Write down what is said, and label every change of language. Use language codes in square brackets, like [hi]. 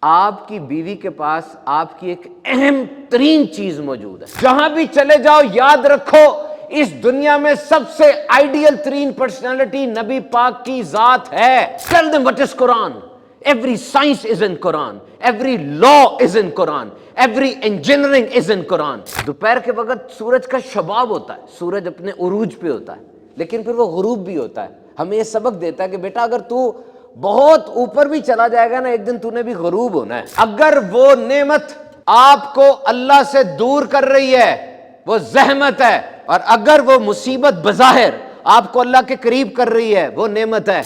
[ur] آپ کی بیوی کے پاس آپ کی ایک اہم ترین چیز موجود ہے. جہاں بھی چلے جاؤ یاد رکھو اس دنیا میں سب سے آئیڈیل ترین پرسنالٹی نبی پاک کی ذات ہے. [en] Tell them what is Quran. Every science is in Quran. Every law is in Quran. Every engineering is in Quran. [ur] دوپہر کے وقت سورج کا شباب ہوتا ہے, سورج اپنے عروج پہ ہوتا ہے, لیکن پھر وہ غروب بھی ہوتا ہے. ہمیں یہ سبق دیتا ہے کہ بیٹا اگر تو بہت اوپر بھی چلا جائے گا نا, ایک دن تو نے بھی غروب ہونا ہے. اگر وہ نعمت آپ کو اللہ سے دور کر رہی ہے وہ زحمت ہے, اور اگر وہ مصیبت بظاہر آپ کو اللہ کے قریب کر رہی ہے وہ نعمت ہے.